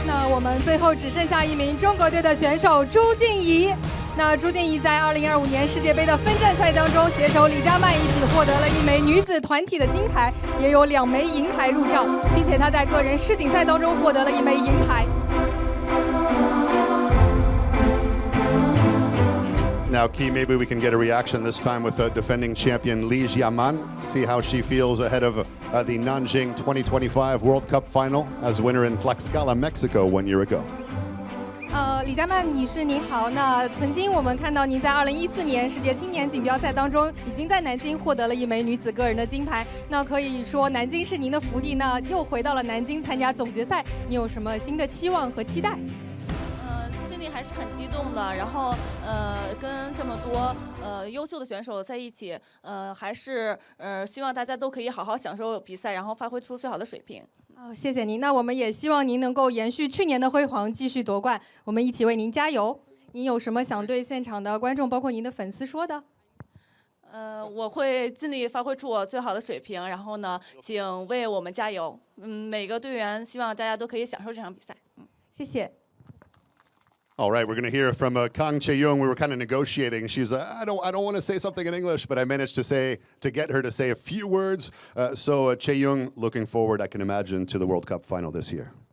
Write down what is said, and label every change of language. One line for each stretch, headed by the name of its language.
Chinese: 我们最后只剩下一名中国队的选手朱静怡。那朱静怡在2025年世界杯的分站赛当中，携手李佳曼一起获得了一枚女子团体的金牌，也有2枚银牌入账，并且她在个人世锦赛当中获得了1枚银牌。
English: Now, Key, maybe we can get a reaction this time with defending champion Li Jiaman, see how she feels ahead of the Nanjing 2025 World Cup final as winner in Tlaxcala, Mexico 1 year ago.
Chinese: 李佳曼女士您好，那曾经我们看到您在2014年世界青年锦标赛当中，已经在南京获得了1枚女子个人的金牌。那可以说南京是您的福地，那又回到了南京参加总决赛，你有什么新的期望和期待？心里还是很激动的，然后跟这么多优秀的选手在一起，还是希望大家都可以好好享受比赛，然后发挥出最好的水平。谢谢您。那我们也希望您能够延续去年的辉煌，继续夺冠。我们一起为您加油。您有什么想对现场的观众，包括您的粉丝说的？我会尽力发挥出我最好的水平，然后呢，请为我们加油。每个队员希望大家都可以享受这场比赛。谢谢。
English: All right, we're going to hear from Kang Chae-young. We were kind of negotiating. She's, I don't want to say something in English, but I managed to get her to say a few words. So Chae-young, looking forward, I can imagine, to the World Cup final this year.